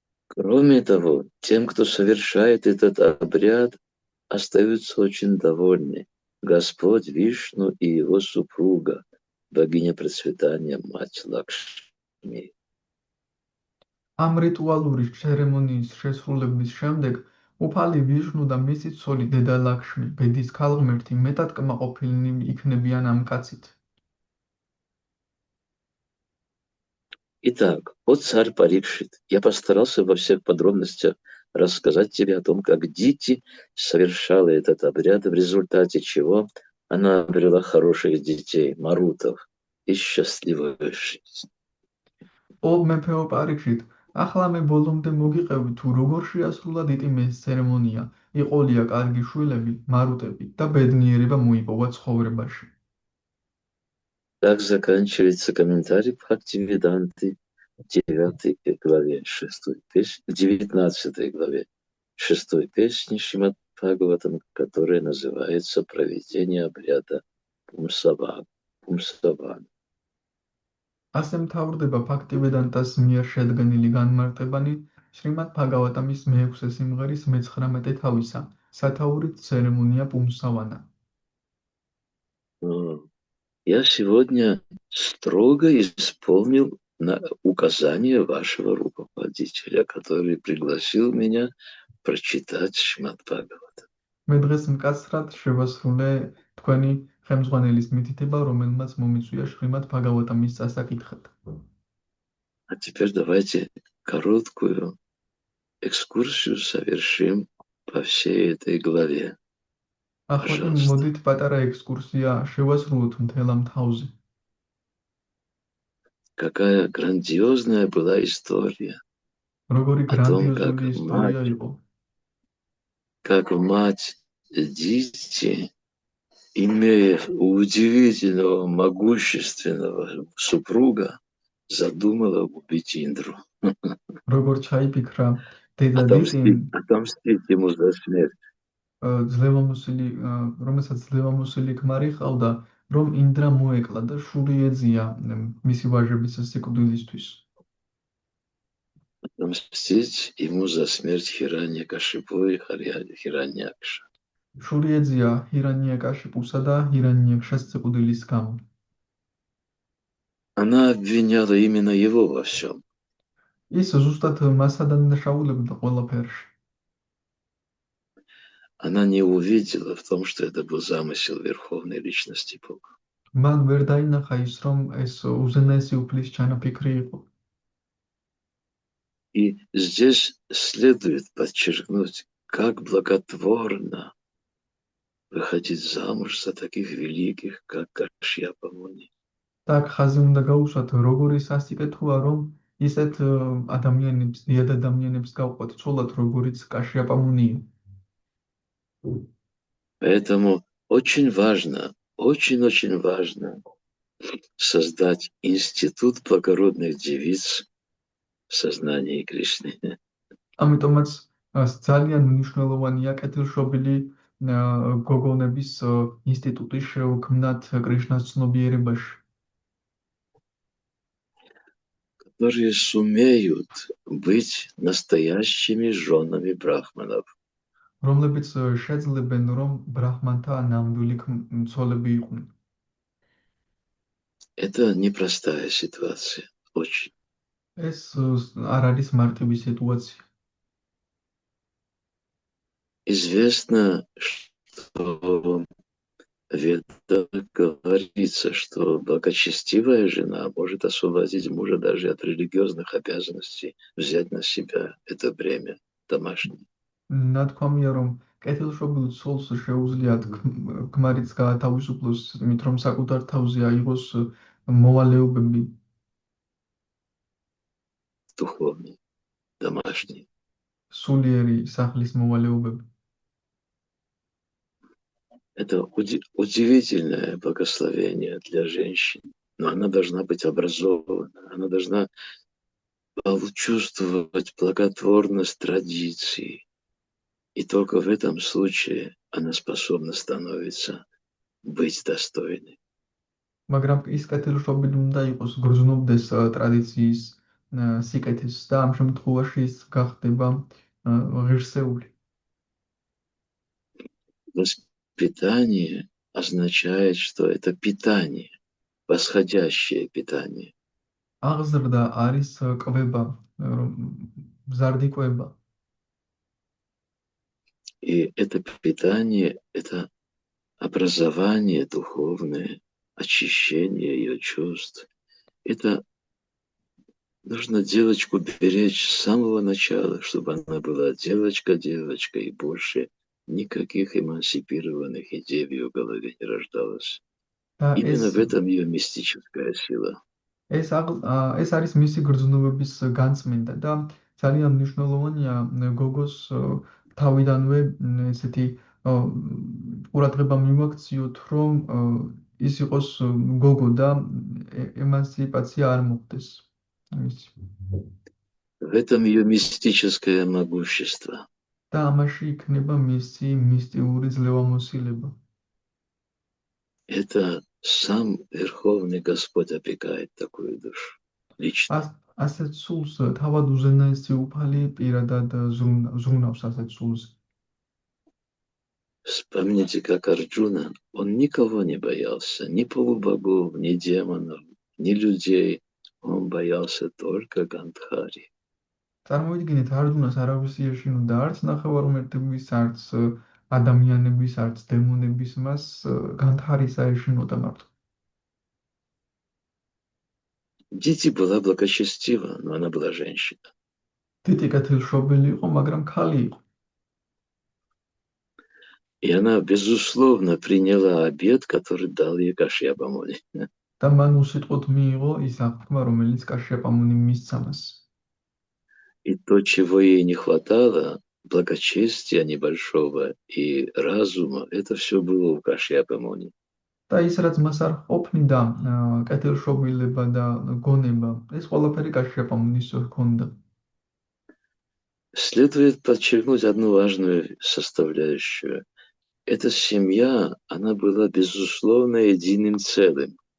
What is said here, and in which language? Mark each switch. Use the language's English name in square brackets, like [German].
[Russian] Кроме того, тем, кто совершает этот обряд, остаются очень довольны Господь Вишну и его супруга, богиня процветания, мать Лакшми. [Georgian] ამ რიტუალური ცერემონიის შესრულების შემდეგ უფალი ვიშნუ და მისი ცოლი დედა ლაქშმი, ბედის ქალღმერთი, მეტად კმაყოფილნი იქნებიან ამ კაცით. [Russian] Итак, вот царь Парикшит. Я постарался во всех подробностях рассказать тебе о том, как Дити совершала этот обряд, в результате чего она обрела хороших детей, марутов, и счастливую жизнь. [Georgian] ო მეფეო პარიქშით, ახლა მე ბოლომდე მოგიყევი თუ როგორ შეასრულა დიტიმეს ცერემონია, იყოლია კარგი შვილები, მარუტები და ბედნიერება მოიპოვა ცხოვრებაში. [Russian] Так заканчивается комментарий Бхактивиданты в 9 главе 19 главе 6 песни Шримад Бхагаватам, которая называется «Проведение обряда Пумсаван». [Georgian] ასე მთავრდება ფაქტივედანტას მიერ შედგენილი განმარტებანი შრიმად ბჰაგავატამის მეექვსე სიმღერის 19 თავისა, სათაურით ცერემონია პუმსავანა. [Russian] Я сегодня строго исполнил указание вашего руководителя, который пригласил меня прочитать Шримад Бхагаватам. [Georgian] მე დღეს მკაცრად შევასრულე თქვენი ხელმძღვანელის მითითება, რომელმაც მომიწვია შრიმად ბჰაგავატამის წასაკითხად. [Russian] А теперь давайте короткую экскурсию совершим по всей этой главе. [Georgian] ახლა მოდით პატარა ექსკურსია შევასრულოთ მთელ ამ თავზე. [Russian] какая грандиозная была история [Georgian] Როგორი [Russian] о том, [Georgian] გრანდიოზული ისტორია იყო. [Russian] как мать Дити, имея удивительного, могущественного супруга, задумала убить Индру. [Georgian] როგორ ჩაიფიქრა დედა დიტიმ [Russian] Отомстить ему за смерть. [Georgian] ძლევამოსილი რომელსაც ძლევამოსილი ქმარი ჰყავდა რომ ინდრა მოეკლა და შური ეძია მისი ვაჟების სიკვდილისთვის. [Russian] Отомстить ему за смерть Хираньякашипу и Хираньякша. [Georgian] შური ეძია ჰირანიაკაშიპუსა და ჰირანიაკშას სიკვდილის გამო. [Russian] Она обвиняла именно его во всем. [Georgian] ის ზუსტად მას ადანაშაულებდა ყველაფერში. [Russian] Она не увидела в том, что это был замысел Верховной Личности Бога. [Georgian] მან ვერ დაინახა ის რომ ეს უზენაესი უფლის ჩანაფიქრი იყო. [Russian] И здесь следует подчеркнуть, как благотворно выходить замуж за таких великих, как Кашьяпа Муни. [Georgian] და ხაზი უნდა გაუსვათ როგორი სასიკეთოა რომ ისეთ ადამიანებს, დიად ადამიანებს გავყვათ ცოლად როგორიც კაშიაპა მუნია. [Russian] Поэтому очень важно, очень-очень важно создать институт благородных девиц в сознании Кришны. [Georgian] ამიტომაც ძალიან მნიშვნელოვანია კეთილშობილი გოგონების ინსტიტუტი შეუქმნათ კრიშნას ცნობიერებაში. [Russian] Которые сумеют быть настоящими женами брахманов. [Georgian] რომლებიც შეძლებენ რომ ბრაჰმანთა ნამდვილი ცოლები იყვნენ. [Russian] Это непростая ситуация, очень. [Georgian] ეს არ არის მარტივი ситуация. [Russian] Известно, что в Ведах говорится, что благочестивая жена может освободить мужа даже от религиозных обязанностей, взять на себя это бремя домашнее. [Georgian] ნათქვამია რომ კეთილშობილ ცოლს შეუძლია ქმარიც გაათავისუფლოს იმით რომ საკუთარ თავზე აიღოს მოვალეობები [Russian] Духовные, домашние. [Georgian] სულიერი სახლის მოვალეობები. [Russian] Это удивительное благословение для женщин, но она должна быть образована, она должна чувствовать благотворность традиций. И только в этом случае она способна становиться быть достойной. [Georgian] მაგრამ ის კეთილშობილი უნდა იყოს გრძნობდეს ტრადიციის სიკეთეს და ამ შემთხვევაში ის გახდება ღირსეული. [Russian] Воспитание означает, что это питание, восходящее питание. [Georgian] აღზრდა არის კვება, მზარდი კვება. [Russian] И это питание, это образование духовное, очищение ее чувств. Это нужно девочку беречь с самого начала, чтобы она была девочка, и больше никаких эмансипированных идей в ее голове не рождалось. Именно в этом ее мистическая сила. [Georgian] ეს არის მისი გრძნობების განწმენდა და ძალიან მნიშვნელოვანია გოგოს თავიდანვე ესეთი ყურადღება მივაქციოთ რომ ის იყოს გოგო და ემანსიპაცია არ მოხდეს. [Russian] В этом ее мистическое могущество. [Georgian] და ამაში იქნება მისი მისტიური ძლევამოსილება. [Russian] Это сам Верховный Господь опекает такую душу лично. [Georgian] ასეთ სულს თავად უზენაესი უფალი პირადად ზრუნავს ასეთ სულს. [Russian] Вспомните, как Арджуна, он никого не боялся, ни полубогов, ни демонов, ни людей. Он боялся только Гандхари. [Georgian] წარმოიდგინეთ არჯუნას არავის ეშინოდა არც ნახევარმეტების არც ადამიანების არც დემონების მას განდჰარის აეშინოდა მარტო. [Russian] Дити была благочестива, но она была женщина. [Georgian] დიტი კეთილშობილი იყო, მაგრამ ქალი იყო. [Russian] И она, безусловно, приняла обет, который дал ей Кашьяпа Муни. [Georgian] და მან უსიტყვოდ მიიღო ის აღთქმა, რომელიც კაშიაპ-ამუნიმ მისცა მას. [Russian] И то, чего ей не хватало, благочестия небольшого и разума, это все было у Кашьяпа-Муни. [Georgian] და ის, რაც მას არ ყოფნიდა, კეთილშობილება და გონება, ეს ყველაფერი კაშიაპ-ამუნის ჰქონდა. [Russian] Следует подчеркнуть одну важную составляющую. Эта семья, она была, безусловно, единым целым.